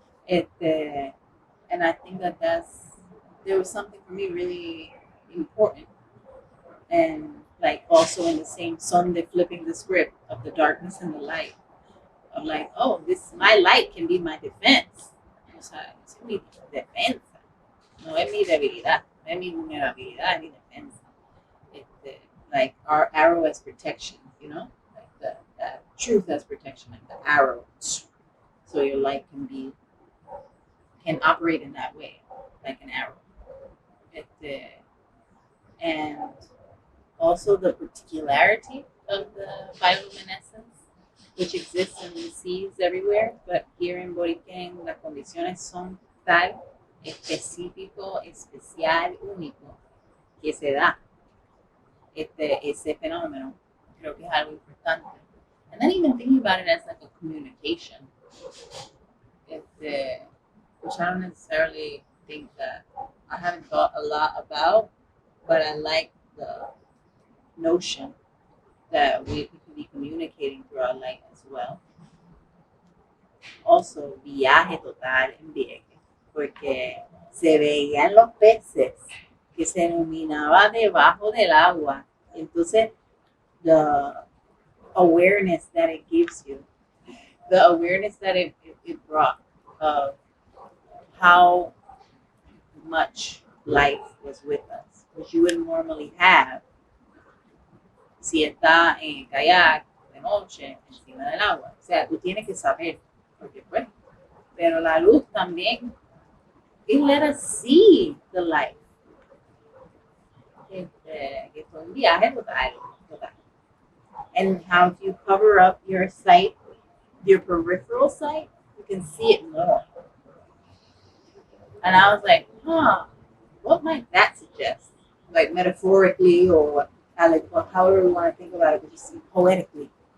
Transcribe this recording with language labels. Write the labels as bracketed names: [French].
[English] And I think there was something for me really important, and like also in the same Sunday flipping the script of the darkness and the light. I'm like, oh, my light can be my defense. [Spanish] O sea, es mi defensa. No es mi debilidad, no es mi vulnerabilidad, es mi defensa. [English] Like our arrow as protection, like that truth as protection, like the arrow. So your light can operate in that way, like an arrow. And also the particularity of the bioluminescence, which exists in the seas everywhere, but here in Boriken [Spanish] las condiciones son tal, específico, especial, único, que se da ese fenómeno. Creo que es algo importante. [English] And then even thinking about it as like a communication, which I don't necessarily think that I haven't thought a lot about, but I like the notion that we could be communicating through our light as well. [Spanish] Also, viaje total en Vieques, porque se veían los peces que se iluminaba debajo del agua. [English] Entonces, the awareness that it gives you, the awareness that it brought of how much life was with us, which you wouldn't normally have [Spanish] si está en el kayak de noche encima del agua. O sea, tú tienes que saber, porque pues, pero la luz también, [English] it let us see the light. [Spanish] Que fue un viaje total. [English] And how if you cover up your sight, your peripheral sight, you can see it more. And I was like, what might that suggest? Like metaphorically or however we want to think about it, but just poetically.